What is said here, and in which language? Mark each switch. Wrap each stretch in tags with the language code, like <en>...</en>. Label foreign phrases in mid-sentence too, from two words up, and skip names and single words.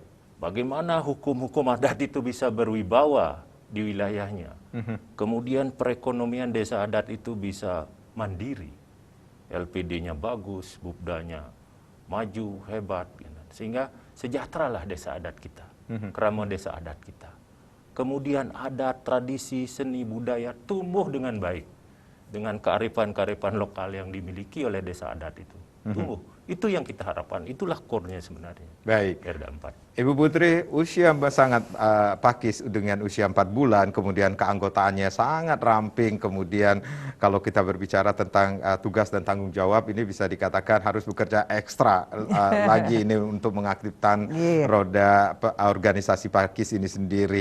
<id>Bagaimana hukum-hukum adat itu bisa berwibawa di wilayahnya. Kemudian perekonomian desa adat itu bisa mandiri. LPD-nya bagus, bubdanya maju, hebat. Sehingga sejahteralah desa adat kita, kerama desa adat kita. Kemudian adat, tradisi, seni, budaya tumbuh dengan baik. Dengan kearifan-kearifan lokal yang dimiliki oleh desa adat itu. Tumbuh. Itu yang kita harapkan, itulah core-nya sebenarnya. Baik. Perda 4. Ibu Putri, usia sangat Pakis dengan usia 4 bulan, kemudian keanggotaannya sangat ramping, kemudian kalau kita berbicara tentang tugas dan tanggung jawab, ini bisa dikatakan harus bekerja ekstra lagi ini untuk mengaktifkan roda organisasi Pakis ini sendiri.</id>